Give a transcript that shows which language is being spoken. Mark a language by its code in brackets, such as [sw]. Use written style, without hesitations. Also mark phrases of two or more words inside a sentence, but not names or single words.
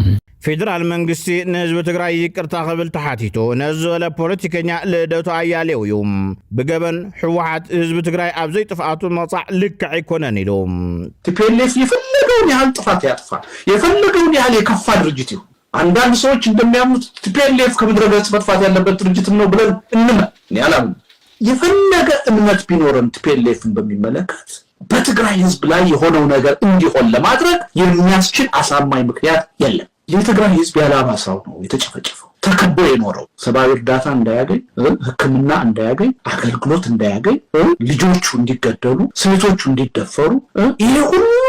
[ti] ፌደራል መንግስቲ ንህዝቢ ትግራይ ይቅርታ ክብል ተሓቲቱ ነዝበለ ፖለቲከኛ ልደቱ አያሌው እዩ ብገበን ሕወሓት ህዝቢ ትግራይ ኣብ ዘይጥፋቱ መጻዕ ልክዕ ኣይኮነን ኢሉ [am] ቲፒኤልኤፍ የፈለገውን ያህል ጥፋት ያጥፋ የፈለገውን ያህል የከፋ ድርጅት ይሁን አንዳንድ ሰዎች እንደሚያምኑት ቲፒኤልኤፍ ከምድረ ገጽ መጥፋት ያለበት ድርጅት ነው ብለን እንመን የፈለገ እምነት ቢኖረን ቲፒኤልኤፍን በሚመለከት በትግራይ ህዝብ ላይ የሆነው ነገር እንዲሆን ለማድረግ የሚያስችል አሳማኝ ምክንያት የለም። የትግራይ ህዝብ ያላባሳው ነው የተጨፈጨፈው ተከቦ የኖረው ሰብአዊ እርዳታ እንዳያገኝ ሕክምና እንዳያገኝ አገልግሎት እንዳያገኝ ልጆቹ እንዲገደሉ ሴቶቹ እንዲደፈሩ ይሄ ሁሉ